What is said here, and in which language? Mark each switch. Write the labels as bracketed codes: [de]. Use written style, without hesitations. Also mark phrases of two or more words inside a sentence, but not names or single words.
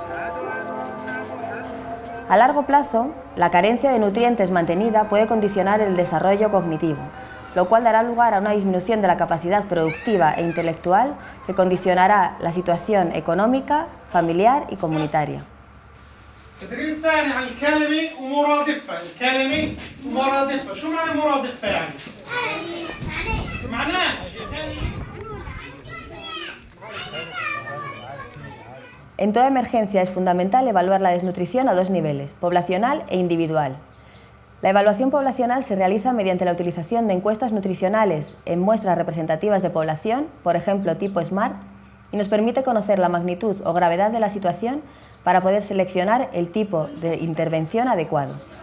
[es] A largo plazo, la carencia de nutrientes mantenida puede condicionar el desarrollo cognitivo, lo cual dará lugar a una disminución de la capacidad productiva e intelectual que condicionará la situación económica, familiar y comunitaria. [ar] التدريب الثاني عن الكلمة ومرادفة، الكلمة ومرادفة، شو معنى مرادفة يعني؟ معناه [es] En toda emergencia es fundamental evaluar la desnutrición a 2 niveles, poblacional e individual. La evaluación poblacional se realiza mediante la utilización de encuestas nutricionales en muestras representativas de población, por ejemplo tipo SMART, y nos permite conocer la magnitud o gravedad de la situación para poder seleccionar el tipo de intervención adecuado.